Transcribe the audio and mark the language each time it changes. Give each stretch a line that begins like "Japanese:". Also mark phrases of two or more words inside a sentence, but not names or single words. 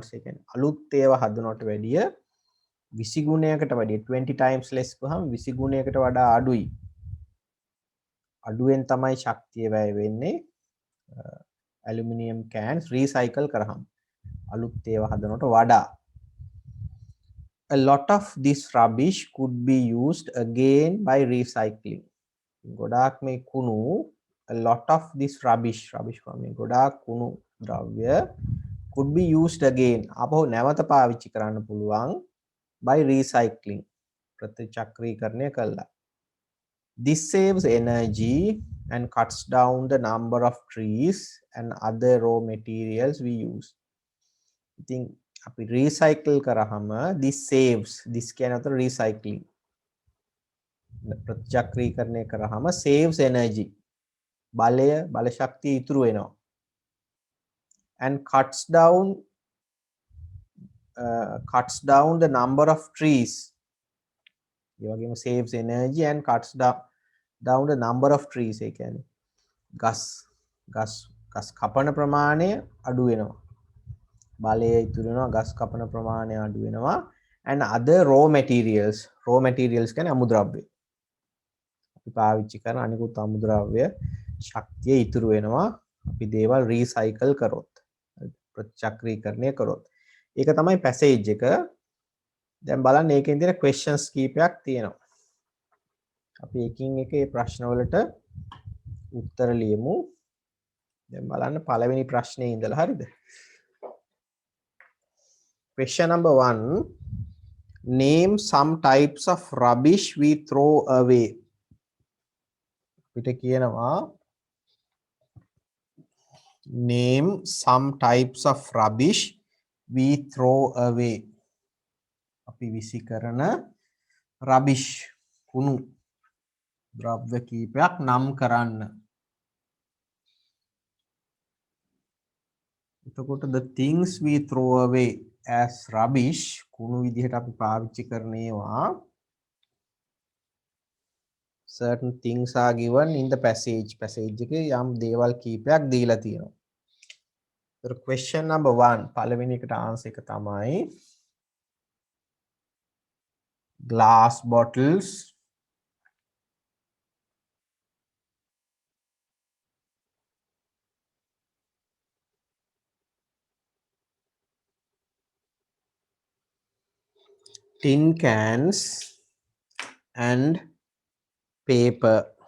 Sinhala: ඒ කියන්නේ අලුත් ඒවා හදනවට වැඩිය 20 ගුණයකට වැඩිය
English: 20 times less
Sinhala: ගහම 20 ගුණයකට වඩා අඩුයි. අඩුවෙන් තමයි ශක්තිය වැය වෙන්නේ ඇලුමිනියම් cans රීසයිකල් කරාම අලුත් ඒවා හදනවට වඩා.
English: A lot of this rubbish could be used again by recycling.
Sinhala: ගොඩාක් මේ කුණු
English: a lot of this rubbish
Sinhala: කියන්නේ ගොඩාක් කුණු ද්‍රව්‍ය
English: could be used again
Sinhala: අපහු නැවත පාවිච්චි කරන්න පුළුවන්
English: by recycling
Sinhala: ප්‍රතිචක්‍රීකරණය කළා.
English: This saves energy and cuts down the number of trees and other raw materials we use.
Sinhala: ඉතින් අපි recycle කරාම
English: this saves this
Sinhala: කියන අතර recycling ප්‍රතිචක්‍රීකරණය කරාම
English: saves energy
Sinhala: බල ශක්තිය ඉතුරු වෙනවා
English: and cuts down the number of trees.
Sinhala: ඒ වගේම
English: saves energy and cuts down the number of trees.
Sinhala: ඒ කියන්නේ ගස් කපන ප්‍රමාණය අඩු වෙනවා. බලය ඉතුරු වෙනවා ගස් කපන ප්‍රමාණය අඩු වෙනවා
English: and other raw materials
Sinhala: කියන්නේ අමුද්‍රව්‍ය. අපි පාවිච්චි කරන අනිකුත් අමුද්‍රව්‍ය ශක්තිය ඉතුරු වෙනවා අපි දේවල් රීසයිකල් කරොත් ප්‍රතිචක්‍රීකරණය කරොත්. ඒක තමයි පැසේජ් එක. දැන් බලන්න ඒකෙන් තියෙන questions කීපයක් තියෙනවා. අපි එකින් එක මේ ප්‍රශ්න වලට උත්තර ලියමු. දැන් බලන්න පළවෙනි ප්‍රශ්නේ ඉඳලා හරිද?
English: Question number 1. Name some types of rubbish we throw away.
Sinhala: අපිට කියනවා
English: name some types of rubbish we throw away.
Sinhala: අපි විසි කරන rubbish කුණු ද්‍රව්‍ය කීපයක් නම් කරන්න.
English: එතකොට the things we throw away as rubbish
Sinhala: කුණු විදිහට අපි පාවිච්චි කරන ඒවා
English: certain things are given in the passage
Sinhala: එකේ යම් දේවල් කීපයක් දීලා තියෙනවා.
English: So question number 1
Sinhala: පළවෙනි එකට
English: answer
Sinhala: එක තමයි
English: glass bottles, tin cans and paper.